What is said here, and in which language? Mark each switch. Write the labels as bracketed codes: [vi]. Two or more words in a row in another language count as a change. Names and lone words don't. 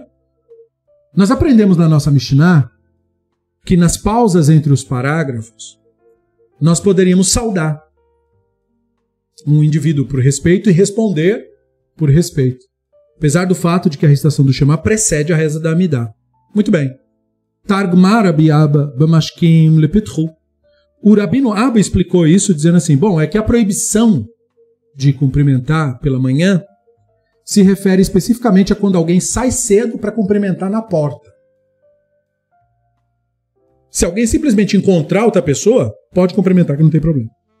[pt] Nós aprendemos na nossa Mishnah que nas pausas entre os parágrafos nós poderíamos saudar um indivíduo por respeito e responder por respeito. Apesar do fato de que a recitação do Shema precede a reza da Amidah. Muito bem. [arc] תרגמה רבי אבא במשכים לפתחו. [pt] O Rabino Abba explicou isso dizendo assim, bom, é que a proibição de cumprimentar pela manhã se refere especificamente a quando alguém sai cedo para cumprimentar na porta. Se alguém simplesmente encontrar outra pessoa, pode cumprimentar que não tem problema.